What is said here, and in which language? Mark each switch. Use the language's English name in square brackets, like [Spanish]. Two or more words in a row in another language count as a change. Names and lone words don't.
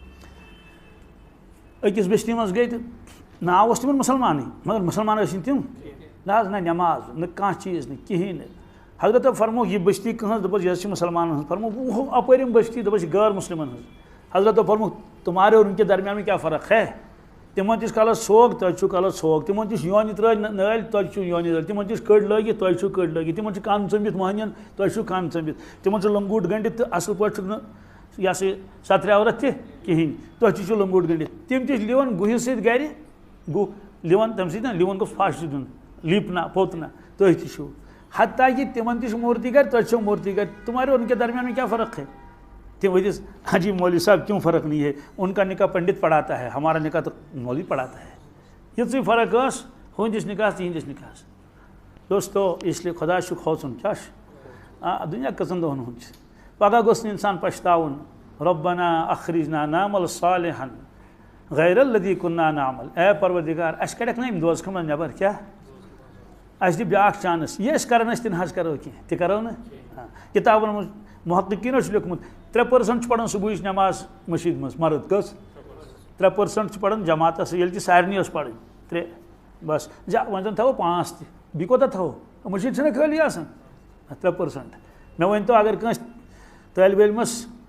[Kashmiri] أکِس بستی منٛز گٔے تہٕ ناو اوس تِمن مُسلمانٕے مگر مُسلمان ٲسۍ نہٕ تِم نہ حظ نہ نٮ۪ماز نہ کانٛہہ چیٖز نہٕ کِہیٖنۍ نہٕ حضرتو فرمووُکھ یہِ بستی کٕہٕنٛز دوٚپُس یہِ حظ چھِ مُسلمانن ہٕنٛز فرمووُکھ اپٲرۍ یِم بستی دوٚپُس یہِ غٲر مُسلمن ہٕنٛز حضرتو فرمووُکھ [Urdu] تُمہارے اور ان کے درمیان میں کیٛاہ فرق ہے [Kashmiri] تِمن تہِ چھُ کلس ژھوٚگ تۄہہِ چھُو کلس ژھوٚگ تِمن تہِ چھُ یونہِ ترٛٲے نٲلۍ تۄہہِ چھُو یونہِ نٲلۍ تِمن تہِ چھُ کٔڑۍ لٲگِتھ تۄہہِ چھُو کٔڑۍ لٲگِتھ تِمن چھُ کن ژٔمبِتھ مۄہنِین تۄہہِ چھُو کن ژٔمبِتھ تِمن چھُ لنگوٗٹ گٔنڈِتھ تہٕ اصل پٲٹھۍ چھُکھ نہٕ یہِ ہسا یہِ سترِ عورت تہِ کِہیٖنۍ تۄہہِ تہِ چھُو لنگوٗٹ گٔنڈِتھ تِم تہِ چھِ لِوان گُہِس سۭتۍ گرِ گُہ لِوان تمہِ سۭتۍ نا لِوان گوٚژھ پھش دیُن لیٖپنا پوٚتنا تُہۍ تہِ چھِو حتیٰ کہِ تِمن تہِ چھُ موٗرتی گرِ تۄہہِ چھو موٗرتی گرِ [Urdu] تُمہارے اور ان کے درمیان میں کیا فرق ہے [Kashmiri] تِم ؤتھِس [Urdu] ہاں جی مولوی صاحب کیوں فرق نہیں ہے ان کا نکاح پنڈت پڑھاتا ہے ہمارا نکاح تو مولوی پڑھاتا ہے [Kashmiri] یِژٕے فرق ٲس ہُہنٛدِس نکاحس تِہنٛدِس نکاحس دوستو اسلیے خۄدا چھُ کھوژُن کیٛاہ چھُ دُنیا کٔژن دۄہن ہُنٛد چھُ پگاہ گوٚژھ نہٕ اِنسان پشتاوُن [Arabic] رۄبنا اخرجنا نعمل صالحا غیر الذی کُنا نعمل [Kashmiri] اے پروردگار اَسہِ کڑیکھ نا یِم دوزخہٕ منٛز نٮ۪بر کیٛاہ اَسہِ دِ بیٛاکھ چانس یہِ أسۍ کران ٲسۍ تہِ نہ حظ کرو کینٛہہ تہِ کرو نہٕ کِتابن منٛز محققیٖنو چھُ لیوٚکھمُت 3% چھُ پران صبحٕچ نٮ۪ماز مسجد منٛز مرد کٔژ 3% چھُ پران جماعتس سۭتۍ ییٚلہِ تہِ سارنٕے ٲس پرٕنۍ 3 بس وۄنۍ زن تھاوو 5 تہِ بیٚیہِ کوتاہ تھاوو مسجد چھنہ خٲلی آسان 3% مےٚ ؤنۍتو اگر کٲنٛسہِ طٲلبہِ علمس